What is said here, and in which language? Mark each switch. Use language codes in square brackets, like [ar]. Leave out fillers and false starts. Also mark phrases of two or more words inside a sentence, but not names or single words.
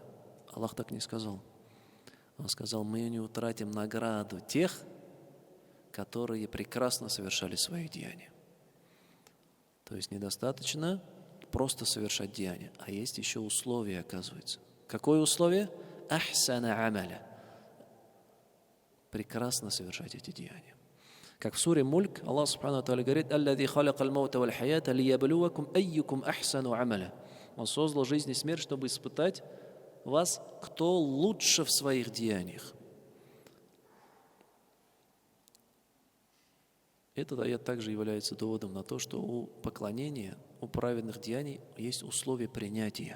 [ru] Аллах так не сказал. Он сказал, мы не утратим награду тех, которые прекрасно совершали свои деяния. То есть недостаточно просто совершать деяния, а есть еще условия, оказывается. Какое условие? [ar] أحسن عملا. [ru] Прекрасно совершать эти деяния. Как в суре Мульк Аллах [ar] سبحانه وتعالى [ru] говорит: [ar] «الذي خلق الموت والحياة ليبلوكم أيكم أحسن عملا». [ru] Он создал жизнь и смерть, чтобы испытать вас, кто лучше в своих деяниях. Этот аят также является доводом на то, что у поклонения, у праведных деяний есть условия принятия.